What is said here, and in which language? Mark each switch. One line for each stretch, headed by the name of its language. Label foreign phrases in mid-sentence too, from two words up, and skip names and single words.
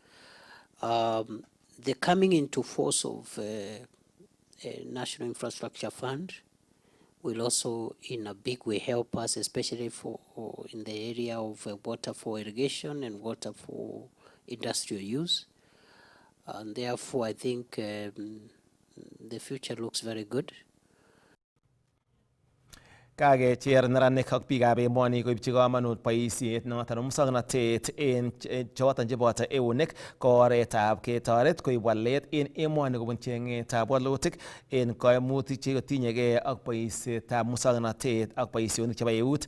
English: The coming into force of a National Infrastructure Fund will also in a big way help us, especially in the area of water for irrigation and water for industrial use. And therefore, I think the future looks very good.
Kalenjin: Kakecher neranik ak biikab emoni koibchi komonut boisiet noton musoknotet en choton cheboto eunek ko oretab ketoret koib walet en emoni kobun cheng'etab walutik en koimutik chekotinyegei ak boisietab musoknotet ak boisionik chebo eut.